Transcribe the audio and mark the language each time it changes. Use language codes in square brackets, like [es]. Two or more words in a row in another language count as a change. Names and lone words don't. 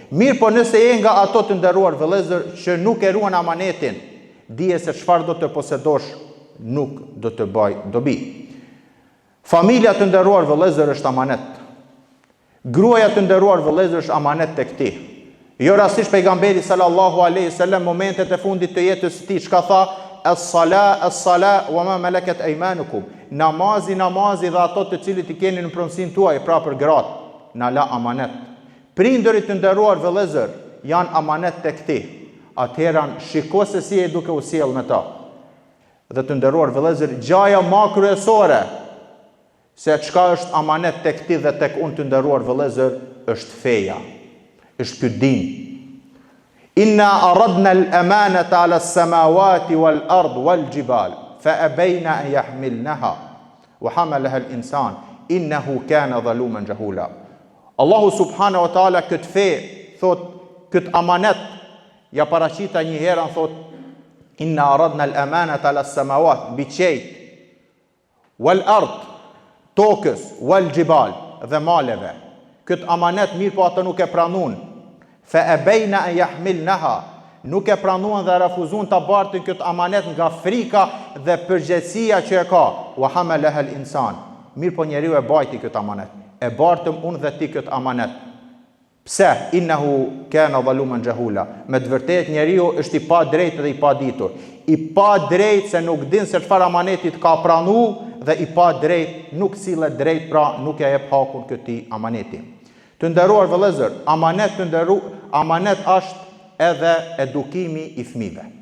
[sq] Mirë po nëse je nga ato të nderuar vëllezër që nuk e ruan amanetin, dije se çfarë do të posedosh nuk do të bëj dobi. Familja të nderuar vëllezër është amanet. Gruaja të nderuar vëllezër është amanet tek ti. Jo rastisht pejgamberi [ar] صلى الله عليه وسلم [sq] momentet e fundit të jetës së tij çka tha? [ar] الصلاة وما ملكت أيمانكم. [sq] Namazi dhe ato të cilët i keni në pronësinë tuaj, pra për gratë, na la amanet. Prindërit të nderuar vëllezër janë amanet tek ti. Atëherë shiko se si e duke u sjell me ta. Dhe të nderuar vëllezër, gjaja më kryesore se çka është amanet tek ti dhe tek unë të nderuar vëllezër është feja. Është ky din. [ar] إِنَّا عَرَضْنَا الْأَمَانَةَ عَلَى السَّمَاوَاتِ وَالْأَرْضِ وَالْجِبَالِ فَأَبَيْنَ أَنْ يَحْمِلْنَهَا وَحَمَلَهَا الْإِنْسَانُ إِنَّهُ كَانَ ظَلُومًا جَهُولًا. [sq] Allahu [ar] سبحانه وتعالى [sq] këtë fe thot, këtë amanet ja paraqita një herë thot [ar] إِنَّا عَرَضْنَا الْأَمَانَةَ عَلَى السَّمَاوَاتِ [sq] bi qejt wal-ard tokës wal-jibal dhe maleve. Këtë amanet mirë po ata nuk e pranuan. [ar] فَأَبَيْنَ أَنْ يَحْمِلْنَهَا, [sq] nuk e pranuan dhe refuzuan ta bartin këtë amanet nga frika dhe përgjegjësia që e ka. [ar] وَحَمَلَهَا الْإِنْسَانُ. [sq] Mirë po njeriu e bajti këtë amanet. E bartëm unë dhe ti këtë amanet. Pse? [ar] إِنَّهُ كَانَ ظَلُومًا جَهُولًا. [sq] Me të vërtetë njeriu është i pa drejtë dhe i pa ditur. I pa drejtë se nuk din se çfarë amanetit ka pranuar dhe i pa drejtë nuk sillet drejt, pra nuk e jep hakun këtij amaneti. Të nderuar vëllezër, amanet është edhe edukimi i fëmijëve.